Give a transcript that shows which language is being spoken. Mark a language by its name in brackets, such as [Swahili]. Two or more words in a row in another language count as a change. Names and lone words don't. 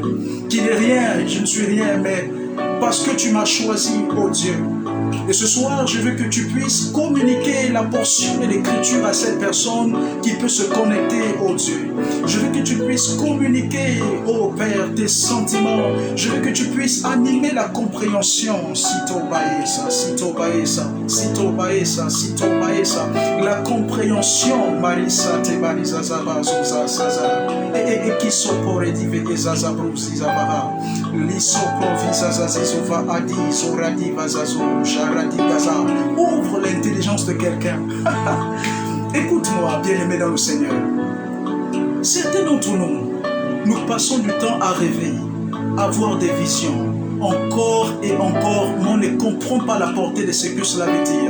[French] Qui n'est rien, je ne suis rien, mais parce que tu m'as choisi, oh Dieu. Et ce soir, je veux que tu puisses communiquer la portion de l'écriture à cette personne qui peut se connecter, oh Dieu. Je veux que tu puisses communiquer, oh Père, tes sentiments. Je veux que tu puisses animer la compréhension. Sito baesa, sito baesa, sito baesa, sito baesa. La compréhension, Marisa te baliza zaba zoza zaza. Et qui sopore dive zaza bruzi zabara. Liso provisa zazizova adi zoradi vazazo. Ouvre l'intelligence de quelqu'un. Écoute-moi, bien-aimé dans le Seigneur. Certains d'entre nous, nous passons du temps à rêver, à voir des visions, encore et encore, mais on ne comprend pas la portée de ce que cela veut dire.